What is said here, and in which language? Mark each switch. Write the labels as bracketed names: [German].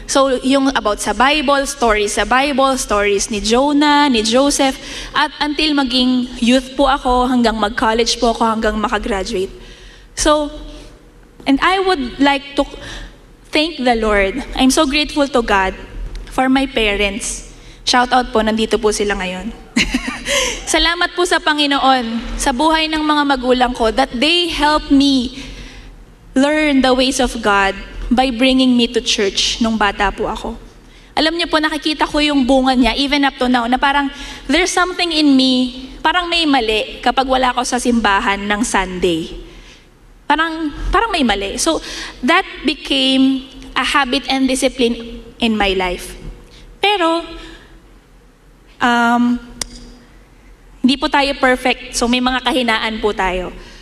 [Filipino] So, yung about sa Bible, stories ni Jonah, ni Joseph, at until maging youth po ako, hanggang mag-college po ako, hanggang makagraduate. [English] So, and I would like to thank the Lord. I'm so grateful to God for my parents. [Filipino] Shout out po, nandito po sila ngayon. Salamat po sa Panginoon, sa buhay ng mga magulang ko, [English] that they help me learn the ways of God by bringing me to church [Filipino] nung bata po ako. Alam niyo po, nakikita ko yung bunga niya, [English] even up to now, [Filipino] na parang [English] there's something in me, [Filipino] parang may mali kapag wala ako sa simbahan ng Sunday. Parang may mali. [English] So, that became a habit and discipline in my life. [Filipino] Pero, hindi po tayo perfect, so may mga kahinaan po tayo.